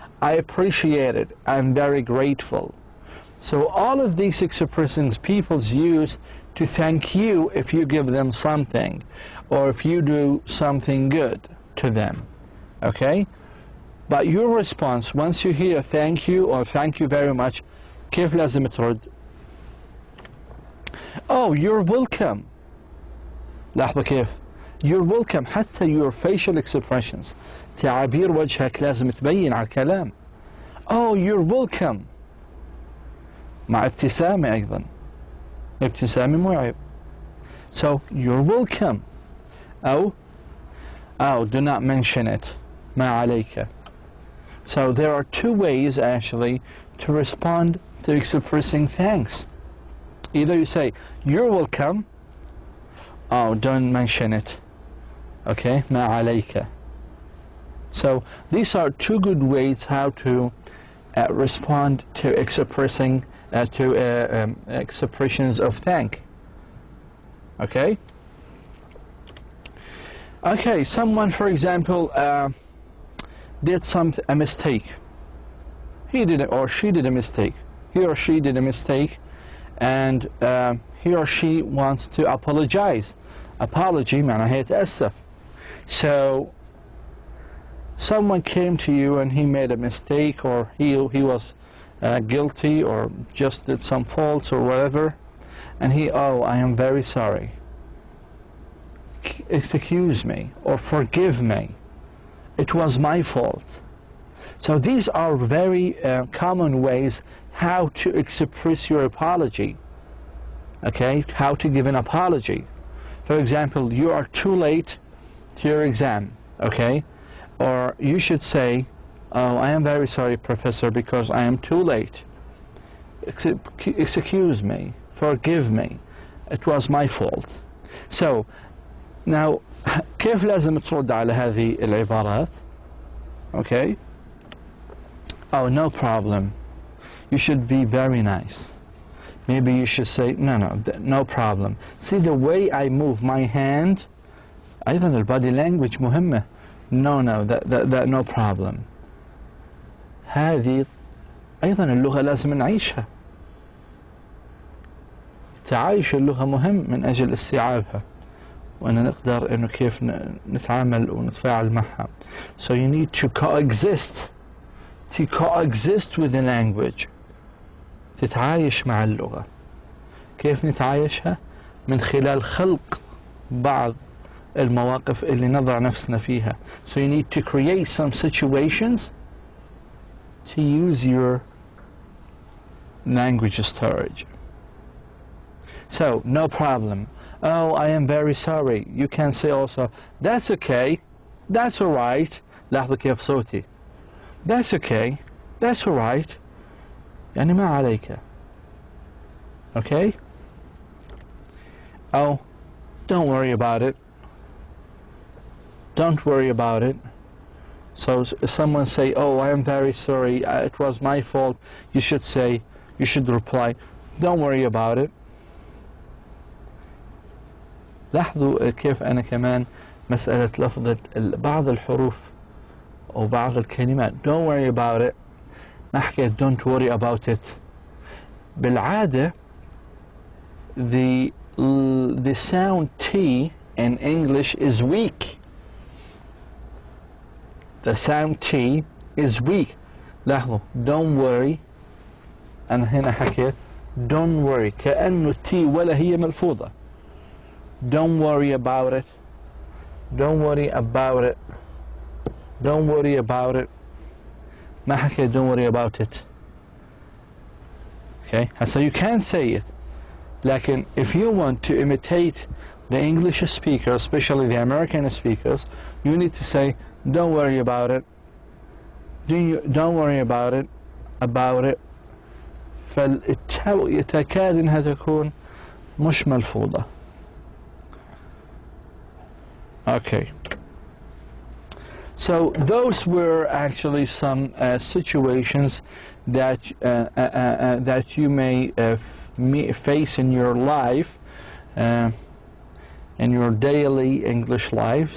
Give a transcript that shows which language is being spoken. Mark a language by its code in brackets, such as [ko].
[en] I appreciate it. I'm very grateful. So all of these expressions people use to thank you if you give them something, or if you do something good to them. Okay? But your response, once you hear thank you or thank you very much, [ar] كيف لازم ترد؟ [en] Oh, you're welcome. [ar] لاحظوا كيف؟ [en] You're welcome. [ar] حتى [en] your facial expressions. [ar] تعابير وجهك لازم تبين على الكلام. [en] Oh, you're welcome. [ar] مع ابتسامة أيضا. ابتسامة مو عيب. [en] So, you're welcome. [ar] أو [en] do not mention it. [ar] ما عليك. [en] So, there are two ways actually to respond to expressing thanks. Either you say, you're welcome, oh, don't mention it. [ar] Okay, ما عليك. [en] So these are two good ways how to respond to expressions of thank. Okay? Okay, someone, for example, did a mistake. He did or she did a mistake. He or she did a mistake, and he or she wants to apologize. [ar] Apology معناها يتأسف. [en] So someone came to you and he made a mistake, or he was guilty, or just did some faults or whatever, and I am very sorry. Excuse me, or forgive me. It was my fault. So these are very common ways how to express your apology. Okay, how to give an apology. For example, you are too late to your exam, okay? Or you should say, oh, I am very sorry, Professor, because I am too late. Excuse me, forgive me, it was my fault. So, now, [ar] كيف لازم ترد على هذه العبارات؟ [en] Okay? Oh, no problem. You should be very nice. Maybe you should say, no problem. See the way I move my hand? [ar] أيضا البادي language مهمة. [en] No, that no problem. [ar] هذه أيضا اللغة لازم نعيشها. تعايش اللغة مهم من أجل استيعابها، وأن نقدر إنه كيف نتعامل ونتفاعل معها. [en] So you need to coexist with the language. [ar] تتعايش مع اللغة. كيف نتعايشها؟ من خلال خلق بعض المواقف اللي نضع نفسنا فيها. [en] So you need to create some situations to use your language storage. So, no problem. Oh, I am very sorry. You can say also, that's okay, that's alright. [ar] لاحظوا كيف صوتي. [en] That's okay, that's alright. [ar] يعني ما عليك. [en] Okay? Oh, don't worry about it. Don't worry about it. So someone say, oh, I am very sorry, it was my fault. You should reply, don't worry about it. [ar] لاحظوا كيف أنا كمان مسألة لفظ بعض الحروف أو بعض الكلمات. [en] Don't worry about it. [ar] ما حكيت [en] don't worry about it. [ar] بالعادة [en] the sound T in English is weak. The sound T is weak. [ar] لاحظوا [en] don't worry. [ar] أنا هنا حكيت [en] don't worry [ar] كأنه T ولا هي ملفوظة. [en] Don't worry about it. Don't worry about it. Don't worry about it. [ar] ما حكيت [en] don't worry about it. Okay, so you can say it. Like, if you want to imitate the English speaker, especially the American speakers, you need to say, don't worry about it. Don't worry about it. About it. [ar] فالتاء يتكاد انها تكون مش ملفوظة. [en] Okay. So those were actually some situations that that you may face in your life, in your daily English life.